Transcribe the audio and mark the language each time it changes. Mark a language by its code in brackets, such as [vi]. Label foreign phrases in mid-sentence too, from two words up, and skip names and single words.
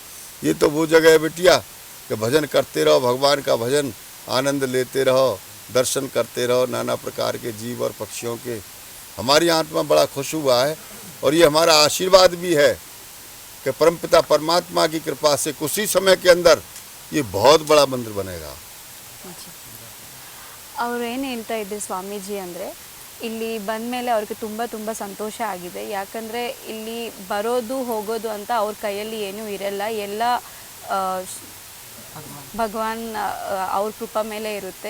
[hi] ये तो वो जगह है बिटिया कि भजन करते रहो, भगवान का भजन आनंद लेते रहो, दर्शन करते रहो, नाना प्रकार के जीव और पक्षियों के। हमारी आत्मा बड़ा खुश हुआ है और ये हमारा आशीर्वाद भी है कि परमपिता परमात्मा की कृपा से कुछ ही समय के अंदर ये बहुत बड़ा मंदिर बनेगा। [kn] ಅವ್ರು ಏನು ಹೇಳ್ತಾ ಇದ್ದೆ ಸ್ವಾಮೀಜಿ ಅಂದರೆ ಇಲ್ಲಿ ಬಂದ ಮೇಲೆ ಅವ್ರಿಗೆ ತುಂಬ ತುಂಬ ಸಂತೋಷ ಆಗಿದೆ. ಯಾಕಂದರೆ ಇಲ್ಲಿ ಬರೋದು ಹೋಗೋದು ಅಂತ ಅವ್ರ ಕೈಯಲ್ಲಿ ಏನೂ ಇರಲ್ಲ, ಎಲ್ಲ ಭಗವಾನ್ ಅವ್ರ ಕೃಪಾ ಮೇಲೆ ಇರುತ್ತೆ.